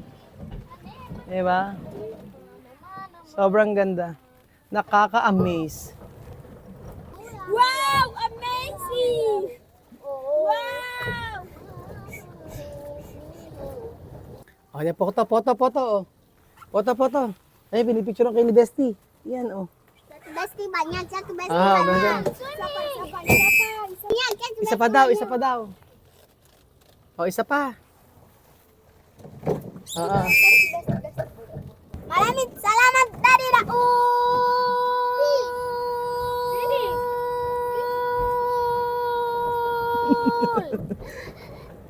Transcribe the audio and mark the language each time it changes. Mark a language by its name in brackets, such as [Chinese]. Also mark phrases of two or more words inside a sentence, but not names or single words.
[Filipino] Diba? Sobrang ganda. Nakaka-amaze. [English] Wow! Amazing! Wow! [Filipino] Oh, yan, foto. Oh. Foto. Ay, pinipicture kay ni Bestie. Yan, oh. Bestie ba yan? Check bestie Ah, ba ganda. yan? Yan, check Isa pa daw. Oh, isa pa. Maraming salamat, Daddy Raul!